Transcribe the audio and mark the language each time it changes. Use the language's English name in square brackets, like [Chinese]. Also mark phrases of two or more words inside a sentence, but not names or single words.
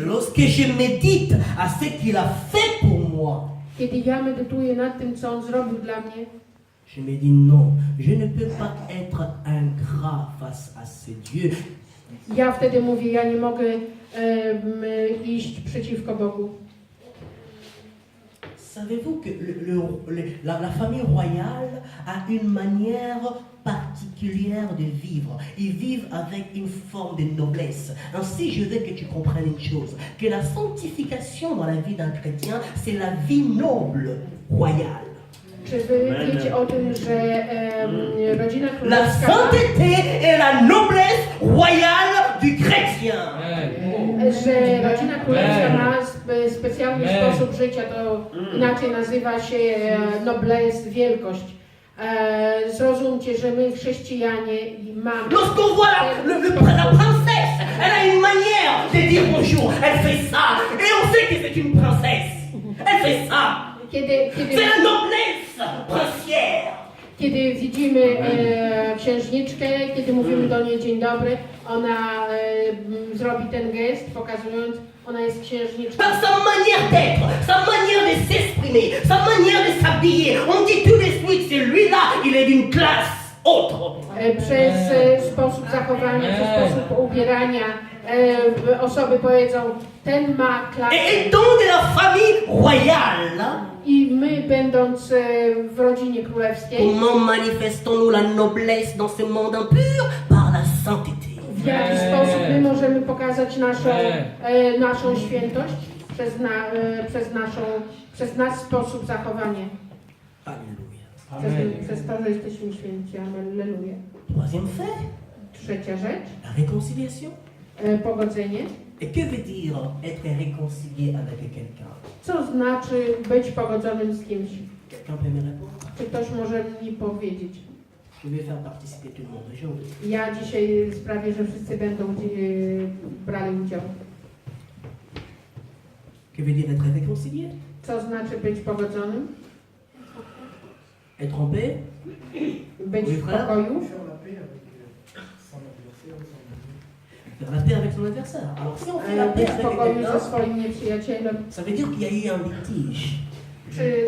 [French] Lorsque je médite à ce qu'il a fait pour moi, [Polish] Kiedy ja medytuję nad tym, co On zrobił dla mnie, [French] je me dis non, je ne peux pas être ingrat face à ce Dieu. [Polish] ja wtedy mówię, ja nie mogę iść przeciwko Bogu. [French] Savez-vous que la famille royale a une manière particulière de vivre. Ils vivent avec une forme de noblesse. Ainsi, je veux que tu comprennes une chose, que la sanctification dans la vie d'un chrétien, c'est la vie noble, royale. [Polish] Czy wy wiecie o tym, że rodzina [French] La [Polish] królewska, [French] sainteté est la noblesse royale du chrétien. [Polish] że rodzina królewska ma specjalny sposób życia, to inaczej nazywa się noblesse, wielkość. Zrozumcie, że my chrześcijanie mamy. [French] Lorsqu'on voit la princesse, elle a une manière de dire bonjour. Elle fait ça. Et on sait que c'est une princesse. Elle fait ça. C'est la noblesse princière. [Polish] Kiedy widzimy księżniczkę, kiedy mówimy do niej dzień dobry, ona zrobi ten gest, pokazując, ona jest księżniczką. [French] Par sa manière d'être, sa manière de s'exprimer, sa manière de s'habiller, on dit tout de suite, celui-là, il est d'une classe autre. [Polish] Przez sposób zachowania, przez sposób ubierania osoby powiedzą, ten ma klasę. [French] Et étant de la famille royale, [Polish] I my, będąc w rodzinie królewskiej, [French] comment manifestons-nous la noblesse dans ce monde impur? Par la sainteté. [Polish] w jaki sposób my możemy pokazać naszą świętość? Przez nasz sposób zachowania. [French] Alléluia. [Polish] Przez to, że jesteśmy święci. Alleluja. [French] Troisième fait, [Polish] Trzecia rzecz, [French] la réconciliation. [Polish] pogodzenie. [French] Et que veut dire être réconcilié avec quelqu'un? [Polish] Co znaczy być pogodzonym z kimś? [French] Quelqu'un peut me répondre? [Polish] Czy ktoś może mi powiedzieć? [French] Je vais faire participer tout le monde aujourd'hui. [Polish] Ja dzisiaj sprawię, że wszyscy będą brali udział. [French] Que veut dire être réconcilié? [Polish] Co znaczy być pogodzonym? [French] Être en paix? [Polish] Być [French] Oui, [Polish] w [French] frère. [Polish] pokoju? [French] Faire la paix avec son adversaire. Alors si on fait la paix [Polish] Być w [French] avec [Polish] pokoju ze [French] quelqu'un, [Polish] swoim nieprzyjacielem. [French] ça veut dire qu'il y a eu un litige. [Polish] Czy